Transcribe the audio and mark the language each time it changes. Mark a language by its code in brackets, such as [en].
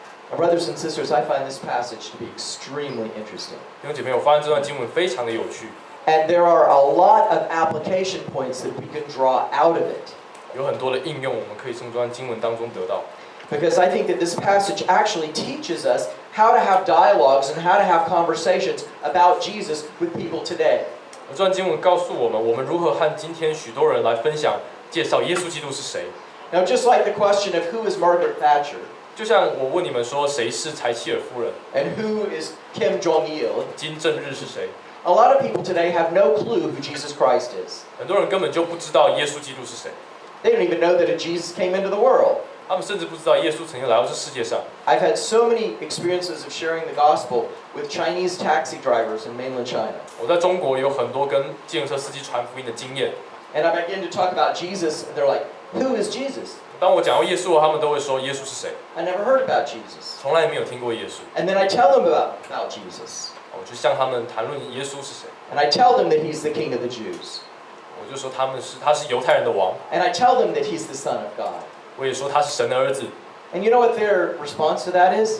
[en] Now, brothers and sisters, I find this passage to be extremely interesting. [zh] 弟兄姐妹，我发现这段经文非常的有趣， [en] And there are a lot of application points that we can draw out of it. [zh] 有很多的应用，我们可以从这段经文当中得到。 [en] Because I think that this passage actually teaches us how to have dialogues and how to have conversations about Jesus with people today. [zh] 这段经文告诉我们，我们如何和今天许多人来分享、介绍耶稣基督是谁。 [en] Now, just like the question of who is Margaret Thatcher [zh] 就像我问你们说，谁是柴契尔夫人？ [en] and who is Kim Jong-il, [zh] 金正日是谁？ [en] a lot of people today have no clue who Jesus Christ is. [zh] 很多人根本就不知道耶稣基督是谁， [en] They don't even know that a Jesus came into the world. [zh] 他们甚至不知道耶稣曾经来到这世界上。 [en] I've had so many experiences of sharing the gospel with Chinese taxi drivers in mainland China. [zh] 我在中国有很多跟计程车司机传福音的经验。 [en] And I begin to talk about Jesus, and they're like, who is Jesus? [zh] 当我讲到耶稣，他们都会说耶稣是谁？ [en] I never heard about Jesus. [zh] 从来没有听过耶稣。 [en] And then I tell them about Jesus. [zh] 我就向他们谈论耶稣是谁， [en] And I tell them that he's the King of the Jews. [zh] 我就说他是犹太人的王， [en] And I tell them that he's the Son of God. [zh] 我也说他是神的儿子。 [en] And you know what their response to that is?